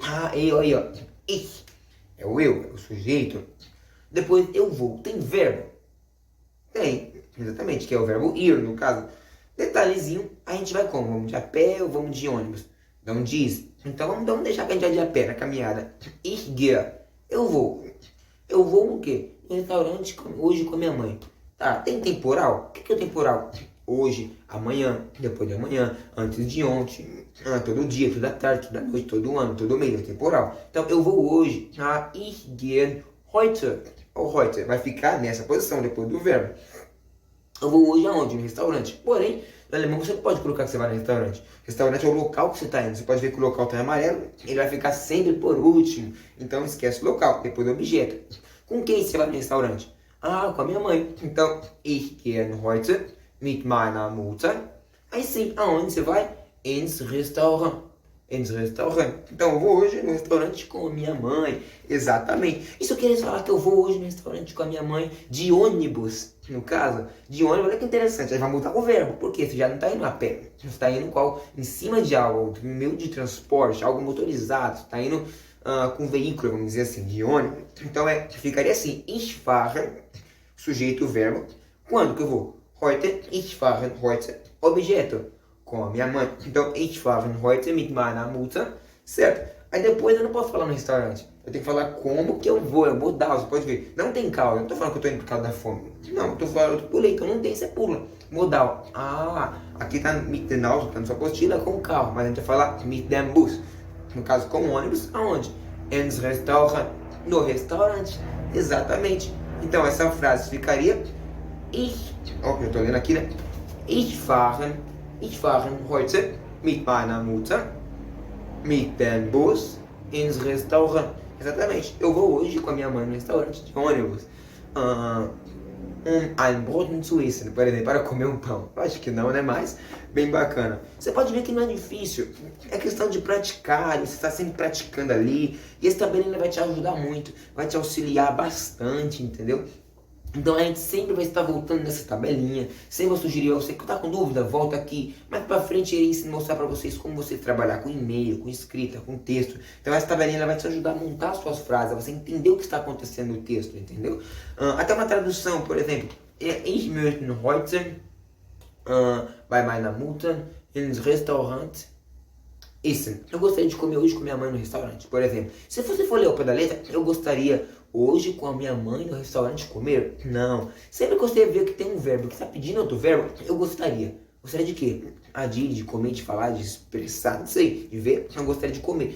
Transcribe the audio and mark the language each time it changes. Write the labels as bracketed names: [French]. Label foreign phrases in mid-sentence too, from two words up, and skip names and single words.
[Portuguese] Eu aí, ó. Ich. É o eu, é o sujeito. Depois, eu vou. Tem verbo? Tem. Exatamente, que é o verbo ir, no caso. Detalhezinho, a gente vai como? Vamos de a pé ou vamos de ônibus? Não diz. Então, vamos deixar que a gente vai de a pé na caminhada. [German] Ich gehe. [Portuguese] Eu vou. Eu vou no quê? No restaurante hoje com a minha mãe. Tá, tem temporal? O que é o temporal? Hoje, amanhã, depois de amanhã, antes de ontem, todo dia, toda tarde, toda noite, todo ano, todo mês, é temporal. Então, eu vou hoje, [German] ich gehe heute. [Portuguese] Ou heute, vai ficar nessa posição depois do verbo. Eu vou hoje aonde? No restaurante. Porém, no alemão você não pode colocar que você vai no restaurante. Restaurante é o local que você está indo. Você pode ver que o local está em amarelo, ele vai ficar sempre por último. Então, esquece o local, depois do objeto. Com quem você vai no restaurante? Com a minha mãe. Então, [German] ich gehe heute mit meiner Mutter. [Portuguese] Aí sim, aonde você vai? [German] Ins Restaurant. Ins Restaurant. [Portuguese] Então, eu vou hoje no restaurante com a minha mãe. Exatamente. E se eu quisesse falar que eu vou hoje no restaurante com a minha mãe de ônibus, no caso, de ônibus, olha que interessante. Aí vai mudar o verbo. Por quê? Você já não está indo a pé. Você está indo qual? Em cima de algo, um meio de transporte, algo motorizado. Você está indo com veículo, vamos dizer assim, de ônibus. Então, ficaria assim. [German] Ich fahre, [Portuguese] sujeito, verbo. Quando que eu vou? [German] Heute, ich fahre heute, [Portuguese] objeto, com a minha mãe. Então, [German] ich fahre heute mit meiner Mutter, [Portuguese] certo? Aí depois eu não posso falar no restaurante. Eu tenho que falar como que eu vou, é modal, você pode ver. Não tem causa, eu não tô falando que eu tô indo por causa da fome. Não, eu tô falando, eu pulei, então não tem, você pula. Modal. Aqui tá [German] mit dem Auto, [Portuguese] tá na sua apostila, com o carro, mas a gente vai falar [German] mit dem Bus. [Portuguese] No caso, com o ônibus, aonde? [German] Ins Restaurant, [Portuguese] no restaurante. Exatamente. Então, essa frase ficaria... eu tô lendo aqui, né? [German] Ich fahre heute mit meiner Mutter mit dem Bus ins Restaurant. [Portuguese] Exatamente. Eu vou hoje com a minha mãe no restaurante de ônibus. [German] ein Brot zu essen, [Portuguese] por exemplo, para comer um pão. Eu acho que não, né? Mas bem bacana. Você pode ver que não é difícil, é questão de praticar, você está sempre praticando ali, e esse tabelinha vai te ajudar muito, vai te auxiliar bastante, entendeu? Então a gente sempre vai estar voltando nessa tabelinha. Sempre vou sugerir a você que está com dúvida, volta aqui. Mais pra frente eu irei mostrar para vocês como você trabalhar com e-mail, com escrita, com texto. Então essa tabelinha vai te ajudar a montar as suas frases, a você entender o que está acontecendo no texto, entendeu? Até uma tradução, por exemplo. [German] Ich möchte heute bei meiner Mutter ins Restaurant essen. [Portuguese] Eu gostaria de comer hoje com minha mãe no restaurante, por exemplo. Se você for ler ao pé da letra, eu gostaria hoje com a minha mãe no restaurante comer? Não. Sempre que você vê que tem um verbo que está pedindo outro verbo, eu gostaria. Gostaria de quê? De comer, de falar, de expressar, não sei, de ver, eu gostaria de comer.